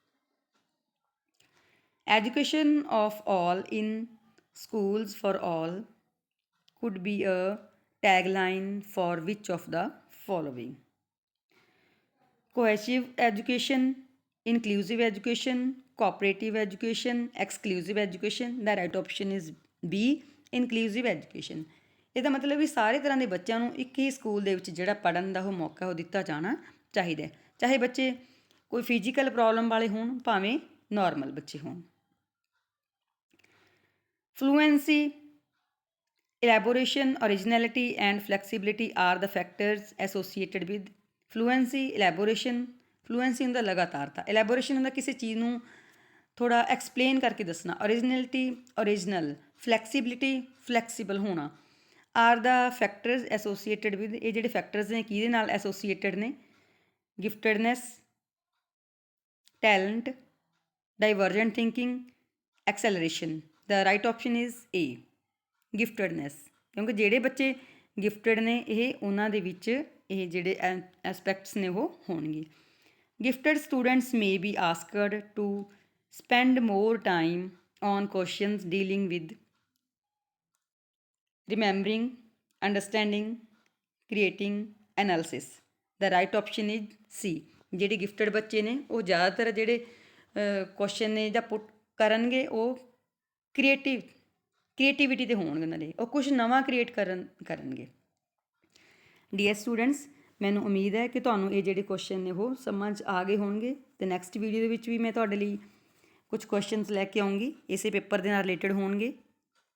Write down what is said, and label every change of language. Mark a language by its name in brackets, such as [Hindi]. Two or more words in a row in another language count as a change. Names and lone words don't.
[English] Education of all in schools for all could be a tagline for which of the following? Cohesive education, inclusive education, cooperative education, exclusive education। The right option is B, inclusive education। [Punjabi] ਇਹਦਾ ਮਤਲਬ ਵੀ ਸਾਰੇ ਤਰ੍ਹਾਂ ਦੇ ਬੱਚਿਆਂ ਨੂੰ ਇੱਕ ਹੀ ਸਕੂਲ ਦੇ ਵਿੱਚ ਜਿਹੜਾ ਪੜ੍ਹਨ ਦਾ ਉਹ ਮੌਕਾ ਉਹ ਦਿੱਤਾ ਜਾਣਾ ਚਾਹੀਦਾ, ਚਾਹੇ ਬੱਚੇ ਕੋਈ ਫਿਜ਼ੀਕਲ ਪ੍ਰੋਬਲਮ ਵਾਲੇ ਹੋਣ, ਭਾਵੇਂ ਨਾਰਮਲ ਬੱਚੇ ਹੋਣ। [English] ਫਲੂਐਂਸੀ, elaboration, originality and flexibility are the factors associated with fluency, elaboration। [Punjabi] fluency ਹੁੰਦਾ ਲਗਾਤਾਰਤਾ, elaboration ਹੁੰਦਾ ਕਿਸੇ ਚੀਜ਼ ਨੂੰ ਥੋੜ੍ਹਾ ਐਕਸਪਲੇਨ ਕਰਕੇ ਦੱਸਣਾ, [English] originality original, flexibility flexible ਹੋਣਾ। are the factors associated with, [Punjabi] ਇਹ ਜਿਹੜੇ ਫੈਕਟਰਸ ਨੇ ਕਿਹਦੇ ਨਾਲ ਐਸੋਸੀਏਟਡ ਨੇ? [English] Giftedness, talent, divergent thinking, acceleration. The right option is A, giftedness, [Punjabi] ਕਿਉਂਕਿ ਜਿਹੜੇ ਬੱਚੇ ਗਿਫਟਡ ਨੇ ਇਹ ਉਹਨਾਂ ਦੇ ਵਿੱਚ ਇਹ ਜਿਹੜੇ ਐਸਪੈਕਟਸ ਨੇ ਉਹ ਹੋਣਗੇ। [English] Gifted students may be asked to spend more time on questions dealing with remembering, understanding, creating, analysis। the right option is C। [Punjabi] ਜਿਹੜੇ ਗਿਫਟਡ ਬੱਚੇ ਨੇ ਉਹ ਜ਼ਿਆਦਾਤਰ ਜਿਹੜੇ ਕੁਐਸਚਨ ਨੇ ਜਾਂ ਪੁੱਟ ਕਰਨਗੇ ਉਹ ਕ੍ਰੀਏਟੀਵਿਟੀ 'ਤੇ ਹੋਣਗੇ, ਉਹਨਾਂ ਦੇ ਉਹ ਕੁਛ ਨਵਾਂ ਕ੍ਰੀਏਟ ਕਰਨਗੇ। [English] Dear students, [Punjabi] ਮੈਨੂੰ ਉਮੀਦ ਹੈ ਕਿ ਤੁਹਾਨੂੰ ਇਹ ਜਿਹੜੇ ਕੁਐਸਚਨ ਨੇ ਉਹ ਸਮਝ ਆ ਗਏ ਹੋਣਗੇ, ਅਤੇ [English] next video [Punjabi] ਦੇ ਵਿੱਚ ਵੀ ਮੈਂ ਤੁਹਾਡੇ ਲਈ ਕੁਝ ਕੁਐਸਚਨਸ ਲੈ ਕੇ ਆਉਂਗੀ, ਇਸੇ ਪੇਪਰ ਦੇ ਨਾਲ ਰਿਲੇਟਡ ਹੋਣਗੇ।